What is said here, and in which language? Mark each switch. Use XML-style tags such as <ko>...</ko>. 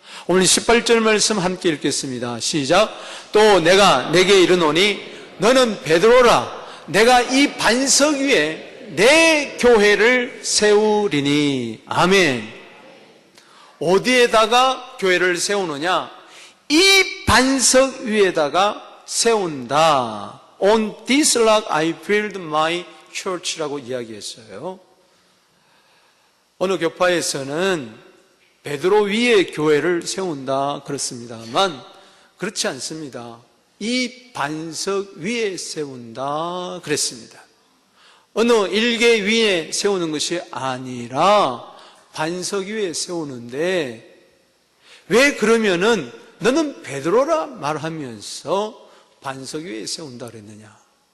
<ko>오늘 18절 말씀 함께 읽겠습니다. 시작. 또 내가 내게 이르노니 너는 베드로라. 내가 이 반석 위에 내 교회를 세우리니. 아멘. 어디에다가 교회를 세우느냐? 이 반석 위에다가 세운다.</ko> <en>On this rock I build my church</en> <ko>라고 이야기했어요. 어느 교파에서는 베드로 위에 교회를 세운다 그렇습니다만 그렇지 않습니다. 이 반석 위에 세운다 그랬습니다. 어느 일개 위에 세우는 것이 아니라 반석 위에 세우는데, 왜 그러면은 너는 베드로라 말하면서 반석 위에 세운다 그랬느냐?</ko>